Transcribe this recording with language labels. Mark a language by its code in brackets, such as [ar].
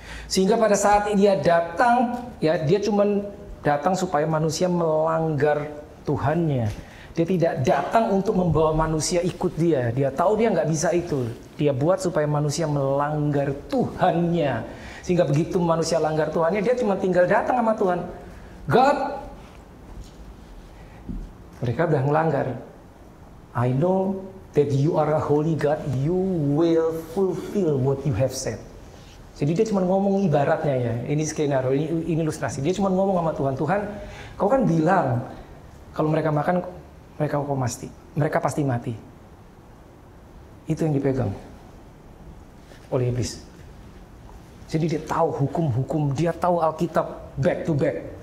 [id] Sehingga pada saat dia datang, ya, dia cuma datang supaya manusia melanggar Tuhannya. Dia tidak datang untuk membawa manusia ikut dia. Dia tahu dia nggak bisa itu. Dia buat supaya manusia melanggar Tuhannya. Sehingga begitu manusia langgar Tuhannya, dia cuma tinggal datang sama Tuhan. God, mereka udah melanggar. [en] I know that you are a holy God. You will fulfill what you have said. [id] Jadi dia cuma ngomong ibaratnya ya. Ini skenario, ini ilustrasi. Dia cuma ngomong sama Tuhan. Tuhan, kau kan bilang kalau mereka makan, mereka pasti mati. Itu yang dipegang oleh iblis. Jadi dia tahu hukum-hukum, dia tahu Alkitab [en] back to back.